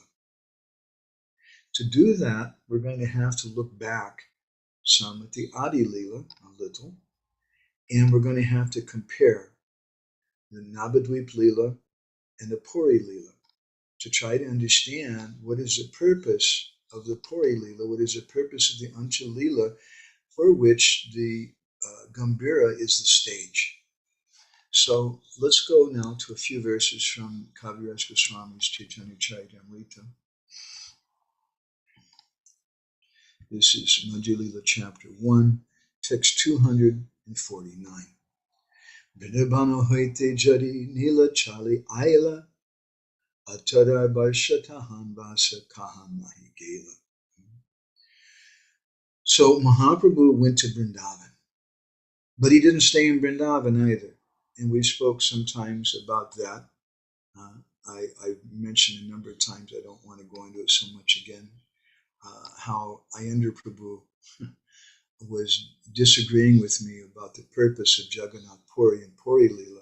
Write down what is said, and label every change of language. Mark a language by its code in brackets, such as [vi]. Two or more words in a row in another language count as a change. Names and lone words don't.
[en] To do that, we're going to have to look back some at the Adi Lila a little, and we're going to have to compare the Nabadwip Lila and the Puri Lila to try to understand what is the purpose of the Puri Lila, what is the purpose of the Anchalila, for which the Gambhira is the stage. So let's go now to a few verses from Kaviraj Goswami's Chaitanya Charitamrita. This is Madhya Lila chapter 1, text 249. [bn] বৃন্দাবন হৈতে যদি নীলা চলি আইলা আঠার বর্ষ তাহাঁ বাস কাহাঁ নাহি গেলা. [en] So Mahaprabhu went to Vrindavan, but he didn't stay in Vrindavan either. And we spoke sometimes about that. I mentioned a number of times, I don't want to go into it so much again, how Ayendra Prabhu was disagreeing with me about the purpose of Jagannath Puri and Puri Lila.